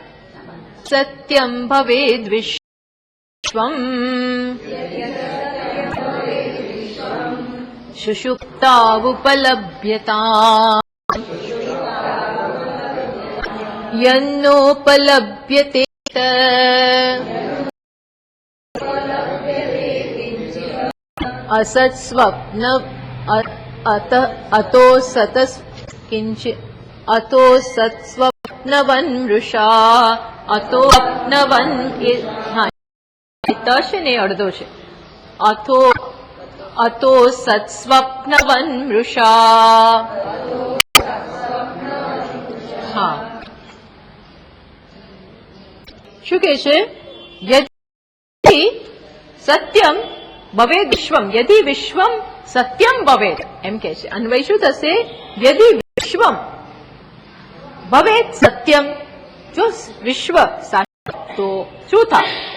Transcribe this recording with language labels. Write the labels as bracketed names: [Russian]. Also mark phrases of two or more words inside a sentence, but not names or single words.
[Sanskrit] સત્યમ ભવેદ વિશ્વમ સુષુપ્તાવુપલભ્યતા યન્નોપલભ્યતે असत् स्वप्न अतो सतस् किंचित अतो सत्स्वप्नवन मृषा अतो स्वप्नवन [Gujarati] છે ને અડધો છે. [Sanskrit] अतो सत्स्वप्नवन मृषा. [Gujarati] હા, શું કે છે? યદિ સત્યમ ભવેદ વિશ્વમ, યદિ વિશ્વમ સત્યમ ભવેદ, એમ કે છે. અન્વય શું થશે? [Sanskrit] યદિ વિશ્વમ ભવેદ સત્યમ, [Gujarati] જો વિશ્વ સાચું તો શું થાય?